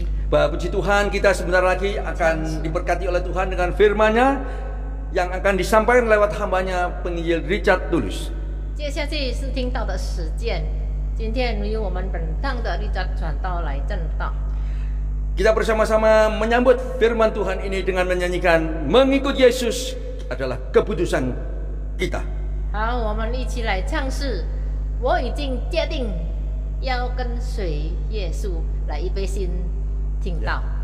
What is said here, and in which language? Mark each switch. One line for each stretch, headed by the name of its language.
Indonesian: Bapak puji Tuhan, kita sebentar lagi akan diberkati oleh Tuhan dengan firman-Nya yang akan disampaikan lewat hamba-Nya penginjil Richard Tulus.
Chinese: 接下去是听到的实践，今天由我们本堂的Richard传道来证道。
Indonesian: Kita bersama-sama menyambut firman Tuhan ini dengan menyanyikan mengikut Yesus adalah keputusan kita.
Chinese: 好，我们一起来唱诗。我已经决定要跟随耶稣，来预备心听道。